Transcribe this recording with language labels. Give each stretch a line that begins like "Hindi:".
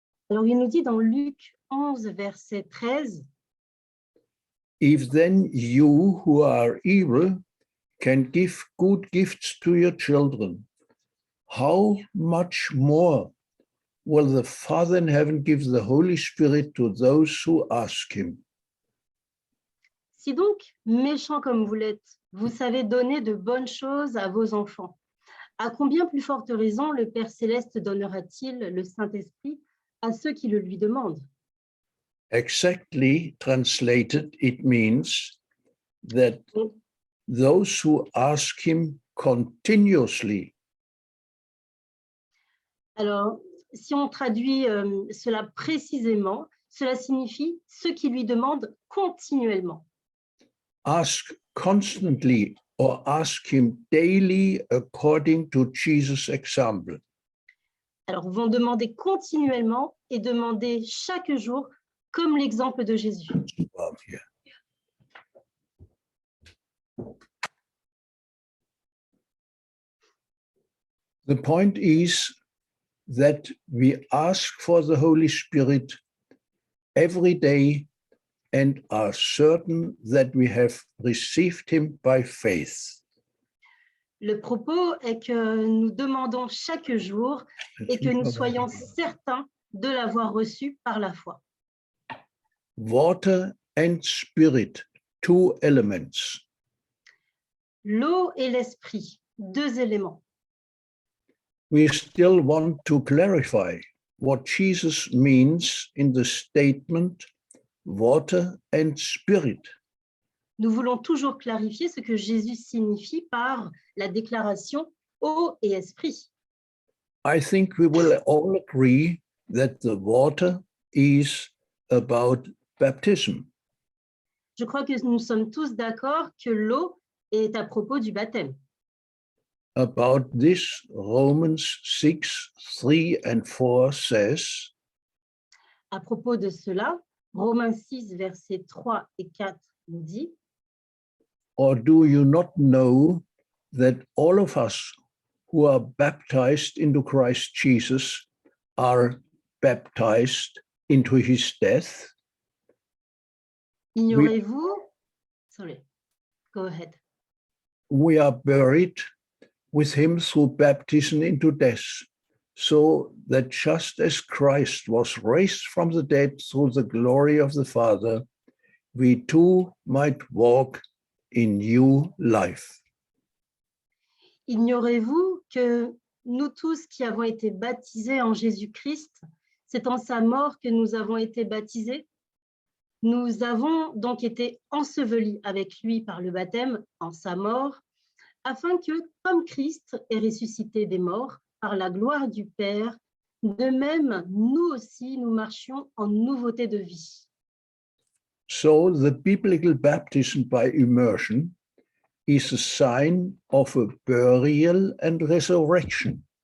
French: Alors, il nous dit dans Luc 11, verset 13,
English: if then you who are evil can give good gifts to your children, how much more will the Father in heaven give the Holy Spirit to those who ask him?
French: si donc, méchant comme vous l'êtes, vous savez donner de bonnes choses à vos enfants, à combien plus forte raison le Père Céleste donnera-t-il le Saint-Esprit à ceux qui le lui demandent?
English: Exactly translated, it means that those who ask him continuously.
French: Alors, si on traduit cela précisément, cela signifie ceux qui lui demandent continuellement.
English: Ask constantly or ask him daily according to Jesus' example.
French: Alors, vont demander continuellement et demander chaque jour comme l'exemple de Jésus.
English: The point is that we ask for the Holy Spirit every day and are certain that we have received him by faith.
French: Le propos est que nous demandons chaque jour et que nous soyons certains de l'avoir reçu par la foi.
English: Water and spirit, two elements.
French: L'eau et l'esprit, deux éléments.
English: We still want to clarify what Jesus means in the statement water and spirit.
French: Nous voulons toujours clarifier ce que Jésus signifie par la déclaration eau et esprit.
English: I think we will all agree that the water is about baptism.
French: Je crois que nous sommes tous d'accord que l'eau est à propos du baptême.
English: About this, Romans 6:3 and 4 says,
French: À propos de cela, Romains 6, versets 3 et 4 nous dit,
English: or do you not know that all of us who are baptized into Christ Jesus are baptized into his death?
French: ignorez-vous,
English: sorry, go ahead. We are buried with him through baptism into death, so that just as Christ was raised from the dead through the glory of the Father, we too might walk in new life.
French: Ignorez-vous que nous tous qui avons été baptisés en Jésus-Christ, c'est en sa mort que nous avons été baptisés? Nous avons donc été ensevelis avec lui par le baptême en sa mort, afin que, comme Christ est ressuscité des morts par la gloire du Père, de même, nous aussi, nous marchions en nouveauté de vie.
English: So the biblical baptism by immersion is a sign of a burial and resurrection.